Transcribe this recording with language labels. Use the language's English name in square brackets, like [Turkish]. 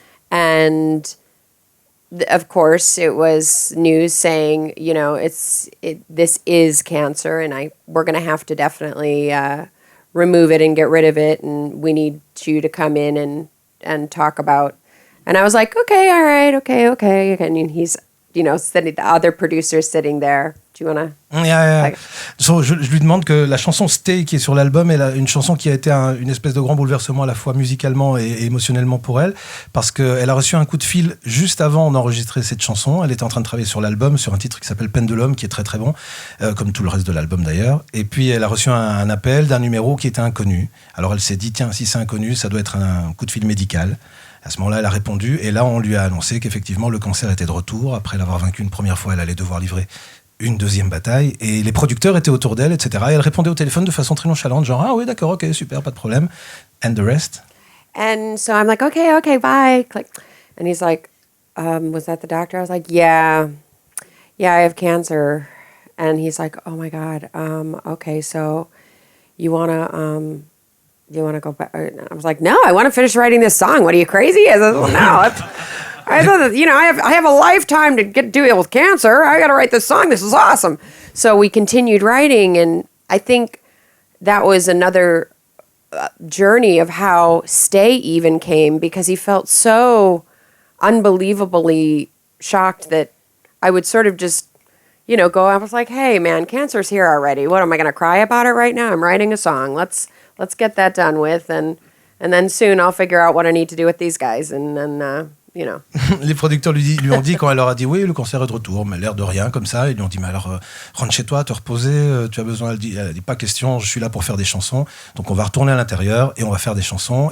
[English] And, of course, it was news saying, you know, this is cancer, and we're going to have to definitely remove it and get rid of it, and we need you to come in and talk about. And I was like, okay, all right, okay. And he's, you know, the other producer's sitting there. Do you want to... Yeah. [French] So, je lui demande que la chanson Stay qui est sur l'album est une chanson qui a été une espèce de grand bouleversement à la fois musicalement et émotionnellement pour elle, parce qu'elle a reçu un coup de fil juste avant d'enregistrer cette chanson. Elle était en train de travailler sur l'album, sur un titre qui s'appelle Pendulum, qui est très très bon, comme tout le reste de l'album d'ailleurs. Et puis elle a reçu un appel d'un numéro qui était inconnu. Alors elle s'est dit, tiens, si c'est inconnu, ça doit être un coup de fil médical. À ce moment-là, elle a répondu, et là on lui a annoncé qu'effectivement le cancer était de retour. Après l'avoir vaincu une première fois, elle allait devoir livrer une deuxième bataille, et les producteurs étaient autour d'elle, etc. Et elle répondait au téléphone de façon très nonchalante, genre « Ah oui, d'accord, ok, super, pas de problème. [English] And the rest ?» And so I'm like, okay, bye. Click. And he's like, was that the doctor? I was like, yeah, I have cancer. And he's like, oh my God, okay, so you want to go back? I was like, no, I want to finish writing this song. What, are you crazy? I said, well, no, I thought that, you know, I have a lifetime to deal with cancer. I got to write this song. This is awesome. So we continued writing, and I think that was another journey of how Stay even came, because he felt so unbelievably shocked that I would sort of just, you know, go. I was like, hey, man, cancer's here already. What, am I going to cry about it right now? I'm writing a song. Let's get that done with, and then soon I'll figure out what I need to do with these guys, and then... You know. [French] Les producteurs lui ont dit, quand elle leur a dit oui, le cancer est de retour, mais l'air de rien comme ça, ils lui ont dit mais alors rentre chez toi, te reposer, tu as besoin. Elle a dit pas question, je suis là pour faire des chansons, donc on va retourner à l'intérieur et on va faire des chansons.